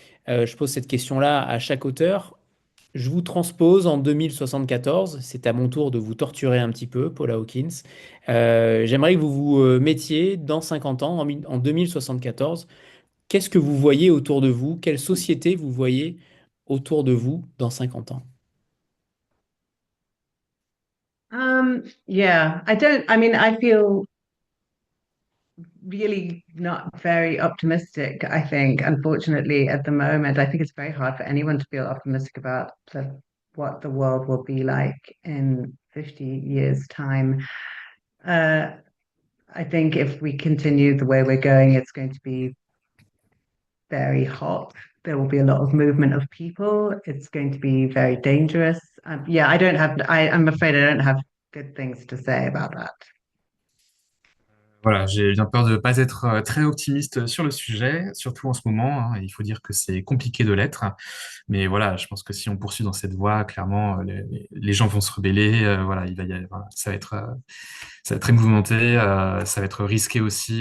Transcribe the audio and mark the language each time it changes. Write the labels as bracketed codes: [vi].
[fr] Je pose cette question-là à chaque auteur. Je vous transpose en 2074. C'est à mon tour de vous torturer un petit peu, Paula Hawkins. J'aimerais que vous vous mettiez dans 50 ans, en 2074. qu'est-ce que vous voyez autour de vous? Quelle société vous voyez autour de vous dans 50 ans? [en] Yeah, I mean, I feel really not very optimistic, I think, unfortunately, at the moment. I think it's very hard for anyone to feel optimistic about what the world will be like in 50 years' time. Uh, I think if we continue the way we're going, it's going to be very hot. There will be a lot of movement of people. It's going to be very dangerous. Yeah, I'm afraid I don't have good things to say about that. [fr] Voilà, j'ai bien peur de ne pas être très optimiste sur le sujet, surtout en ce moment, hein. Il faut dire que c'est compliqué de l'être. Mais voilà, je pense que si on poursuit dans cette voie, clairement, les gens vont se rebeller. Voilà, voilà, ça va être très mouvementé, ça va être risqué aussi.